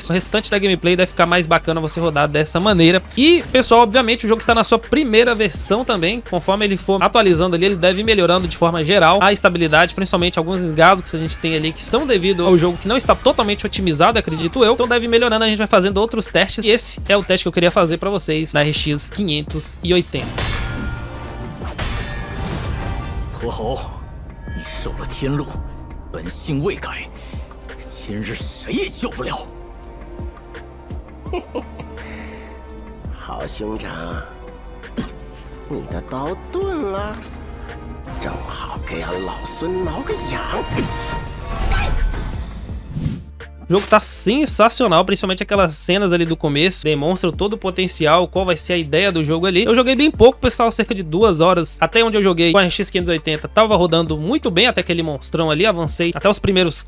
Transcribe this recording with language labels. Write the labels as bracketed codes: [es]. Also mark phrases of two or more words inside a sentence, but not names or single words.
[pt] O restante da gameplay deve ficar mais bacana você rodar dessa maneira. E pessoal, obviamente o jogo está na sua primeira versão também. Conforme ele for atualizando ali, ele deve ir melhorando de forma geral a estabilidade, principalmente alguns engasgos que a gente tem ali que são devido ao jogo que não está totalmente otimizado, acredito eu. Então deve ir melhorando, a gente vai fazendo outros testes. E esse é o teste que eu queria fazer para vocês na RX 580. [zh] 驼侯，你受了天禄，本性未改，今日谁也救不了。好兄长，你的刀钝了，正好给俺老孙挠个痒。 [pt] O jogo tá sensacional, principalmente aquelas cenas ali do começo, demonstram todo o potencial, qual vai ser a ideia do jogo ali. Eu joguei bem pouco, pessoal, cerca de 2 horas, até onde eu joguei com a RX 580, tava rodando muito bem até aquele monstrão ali, avancei até os primeiros